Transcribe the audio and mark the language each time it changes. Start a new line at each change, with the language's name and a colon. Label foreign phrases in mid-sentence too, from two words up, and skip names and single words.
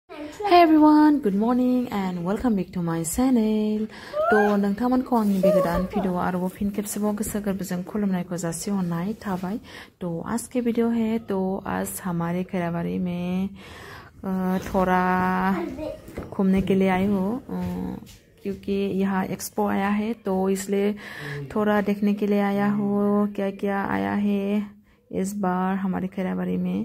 English: Hey everyone, good morning and welcome back to my channel.
Bodo: तो नोंथांमोनखौ आंनि बे गोदान भिडियो आरोबाव फिन खेबसेबाव गोसो गोरबोजों खुलुमनायखौ जासिहरनाय थाबाय।
Hindi: तो आज के वीडियो है तो आज हमारे खैराबारी में थोड़ा घूमने के लिए आई हूँ क्योंकि यहाँ एक्सपो आया है तो इसलिए थोड़ा देखने के लिए आया हूँ क्या क्या आया है इस बार हमारे खैराबारी में।